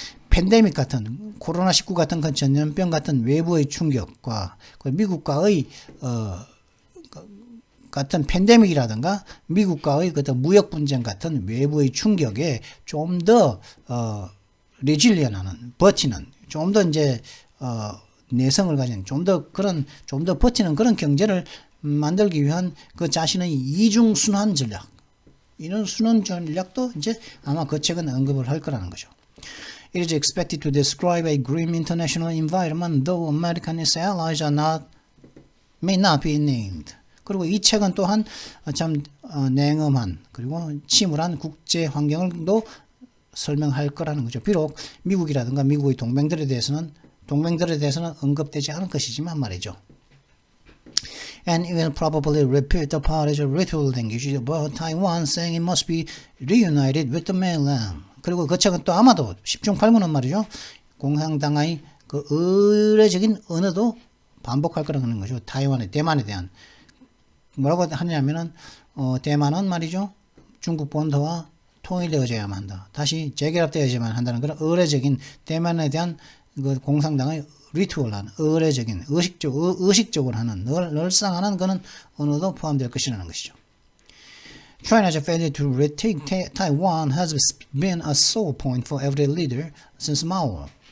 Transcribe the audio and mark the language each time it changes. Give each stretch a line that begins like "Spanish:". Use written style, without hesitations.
Korean: 팬데믹 같은 코로나19 같은 그 전염병 같은 외부의 충격과 그 미국과의 같은 팬데믹이라든가 미국과의 그 무역 분쟁 같은 외부의 충격에 좀 더 레질리언하는 버티는 좀 더 이제 내성을 가진 좀 더 버티는 그런 경제를 만들기 위한 그 자신의 이중순환 전략 이런 순환 전략도 이제 아마 그 책은 언급을 할 거라는 거죠.
English: It is expected to describe a grim international environment, though America and its allies may not be named.
Korean: 그리고 이 책은 또한 참 냉엄한 그리고 침울한 국제 환경을도 설명할 거라는 거죠. 비록 미국이라든가 미국의 동맹들에 대해서는 언급되지 않을 것이지만 말이죠.
English: And it will probably repeat the party's ritual language about Taiwan, saying it must be reunited with the mainland.
Korean: 그리고 그 책은 또 아마도 10중 8구는 말이죠. 공산당의 그 의례적인 언어도 반복할 거라는 거죠. 대만에 대한 뭐라고 하냐면은 대만은 말이죠. 중국 본토와 통일되어져야만 한다. 다시 재결합되어야만 한다는 그런 의례적인 대만에 대한 그 공산당의 리투얼한 의례적인 의식적으로 하는 늘상 하는 그런 언어도 포함될 것이라는 것이죠.
English: China's failure to retake Taiwan has been a sore point for every leader since Mao.